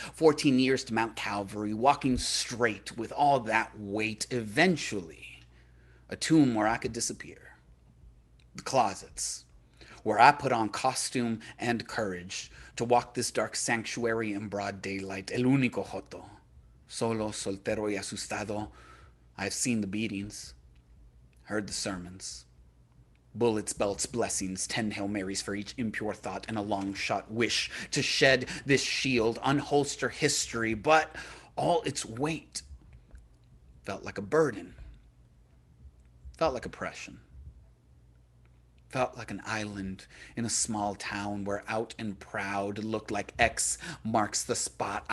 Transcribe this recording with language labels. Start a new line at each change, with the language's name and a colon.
English: 14 years to Mount Calvary, walking straight with all that weight. Eventually, a tomb where I could disappear. The closets, where I put on costume and courage to walk this dark sanctuary in broad daylight.
Spanish: El único joto. Solo, soltero y asustado.
English: I've seen the beatings, heard the sermons. Bullets, belts, blessings, 10 Hail Marys for each impure thought, and a long shot wish to shed this shield, unholster history, but all its weight felt like a burden, felt like oppression, felt like an island in a small town where out and proud looked like X marks the spot.